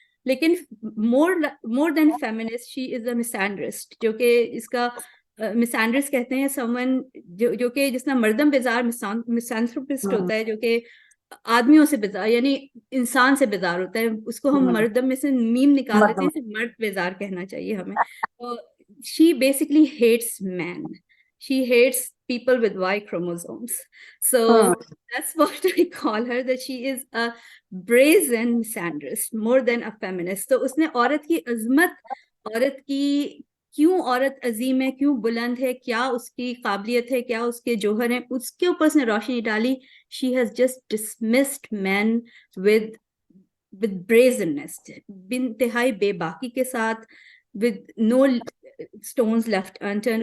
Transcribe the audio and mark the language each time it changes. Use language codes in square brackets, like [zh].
[ur] لیکن [en] more than feminist she is a misandrist, [ur] جو کہ اس کا misandrist کہتے ہیں someone جو کہ جس میں مردم بیزار misanthropist ہوتا ہے, جو کہ آدمیوں سے بیزار یعنی انسان سے بیزار ہوتا ہے. اس کو ہم مردم میں سے میم نکال دیتے ہیں, مرد بیزار کہنا چاہیے ہمیں. [en] She basically hates men. She hates people with Y chromosomes. So that's what I call her, that she is a brazen misandrist more than a feminist. [ur] تو اس نے عورت کی [en] عظمت, عورت کی [ur] کیوں عورت عظیم ہے, کیوں بلند ہے, کیا اس کی قابلیت ہے, کیا اس کے جوہر ہیں, اس کے اوپر اس نے روشنی ڈالی. [en] she has just dismissed men with brazenness, [ur] انتہائی بے باکی کے ساتھ, [en] With no stones left unturned.